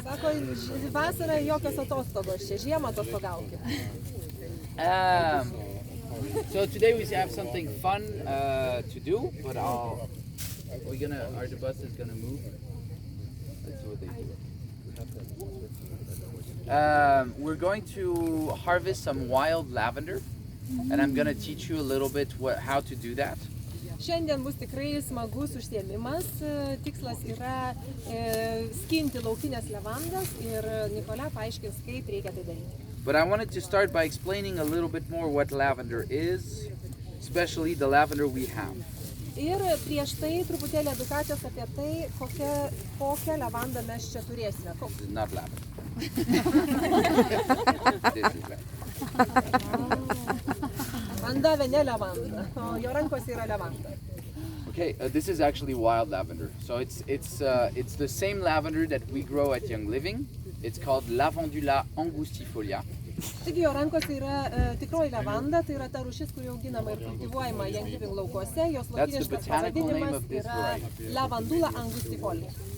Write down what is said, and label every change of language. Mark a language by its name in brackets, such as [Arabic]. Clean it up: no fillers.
[Lithuanian] Sako, vasara jokios atostogos čia, žiemą atostogaukit. [English] So today we have something fun to do, but our bus is gonna move. Let's see what they do. We're going to harvest some wild lavender, and I'm gonna teach you a little bit how to do that. [Lithuanian] Šiandien bus tikrai smagus užsiėmimas. Tikslas yra skinti laukinės levandas ir Nikolė paaiškins, kaip reikia tai daryti. [English] But I wanted to start by explaining a little bit more what lavender is, especially the lavender we have. [Lithuanian] Ir prieš tai truputėlį edukacijos apie tai, kokią levandą mes čia turėsime. [English] This is not lavender. This is lavender. [Lithuanian] Man davė ne levanda, o jo rankose yra levanda. [English] Okay, this is actually wild lavender. So it's the same lavender that we grow at Young Living. It's called Lavandula angustifolia. [Lithuanian] Taigi jo rankose yra tikroji levanda, tai yra ta rūšis, kuri auginama ir kultivuojama Young Living laukuose. Jos latiniškas pavadinimas yra Lavandula angustifolia.